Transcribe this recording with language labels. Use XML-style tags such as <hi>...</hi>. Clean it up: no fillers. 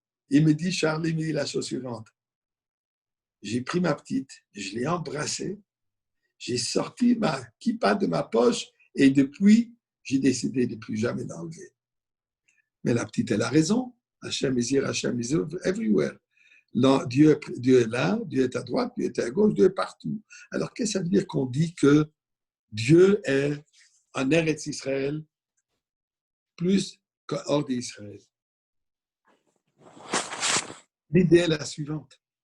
<fr>Il me dit, Charlie me dit la chose suivante. J'ai pris ma petite, je l'ai embrassée, j'ai sorti ma kippa de ma poche et depuis, j'ai décidé de ne plus jamais l'enlever. Mais la petite, elle a raison.</fr> <en>Hashem is here, Hashem is everywhere.</en> <fr>Non, Dieu est là, Dieu est à droite, Dieu est à gauche, Dieu est partout. Alors, qu'est-ce que ça veut dire qu'on dit que Dieu est en Eretz Israël plus qu'hors d'Israël? L'idée est la suivante.</fr>